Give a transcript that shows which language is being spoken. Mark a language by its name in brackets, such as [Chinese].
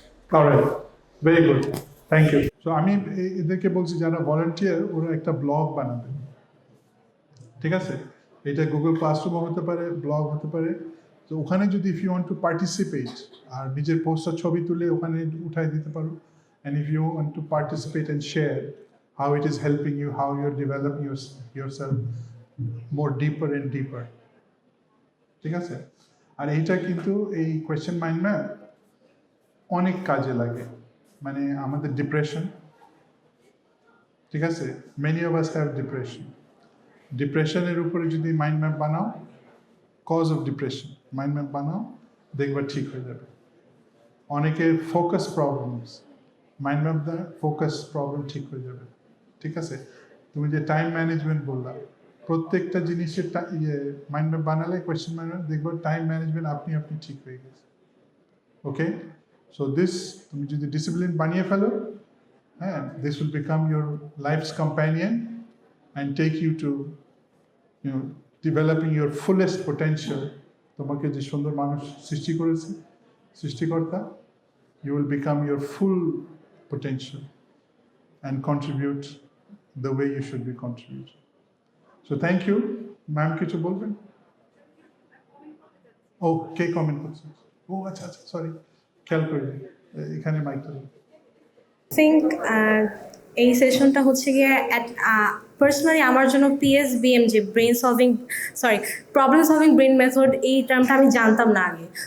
[English] Alright, very good, thank you. [Bangla] So আমি এদেরকে বলছি যারা ভলান্টিয়ার, ওরা একটা ব্লগ বানাবে, ঠিক আছে? এটা গুগল ক্লাসরুমও হতে পারে, ব্লগ হতে পারে। তো ওখানে যদি [English] if you want to participate, [Bangla] আর নিজের পোস্টার ছবি তুলে ওখানে উঠাই দিতে পারো। [English] And if you want to participate and share how it is helping you, how you're developing yourself more deeper and deeper. [Bangla] ঠিক আছে? আর এইটা কিন্তু এই কোয়েশ্চেন মাইন্ড ম্যাপ অনেক কাজে লাগে। মানে আমাদের ডিপ্রেশন, ঠিক আছে? [English] Many of us have depression. [Bangla] ডিপ্রেশনের উপরে যদি মাইন্ড ম্যাপ বানাও, cause of depression mind map বানাও, দেখবা ঠিক হয়ে যাবে। অনেকের ফোকাস প্রবলেমস, মাইন্ড ম্যাপ দ্বারা ফোকাস প্রবলেম ঠিক হয়ে যাবে, ঠিক আছে? তুমি যে টাইম ম্যানেজমেন্ট বললা, প্রত্যেকটা জিনিসের মাইন্ড ম্যাপ বানালে, কোয়েশ্চেন মাইন্ড ম্যাপ, দেখবো টাইম ম্যানেজমেন্ট আপনি ঠিক হয়ে গেছে। [English] okay, so this [Bangla] তুমি যদি ডিসিপ্লিন বানিয়ে ফেলো, হ্যাঁ, [English] This will become your life's companion and take you to developing your fullest potential. [Bangla] তোমাকে যে সুন্দর মানুষ সৃষ্টি করেছে সৃষ্টিকর্তা, [English] you will become your full potential and contribute the way you should be contributing. So thank you. [Bangla] Ma'am, কিছু বলবেন? ও, কে comment করছে? ও আচ্ছা আচ্ছা, সরি, খেয়াল করিনি। এখানে মাইকটা। থিঙ্ক এই সেশনটা হচ্ছে গিয়ে পার্সোনালি আমার জন্য PSBM যে প্রবলেম সলভিং ব্রেন মেথড, এই টার্মটা আমি জানতাম না আগে।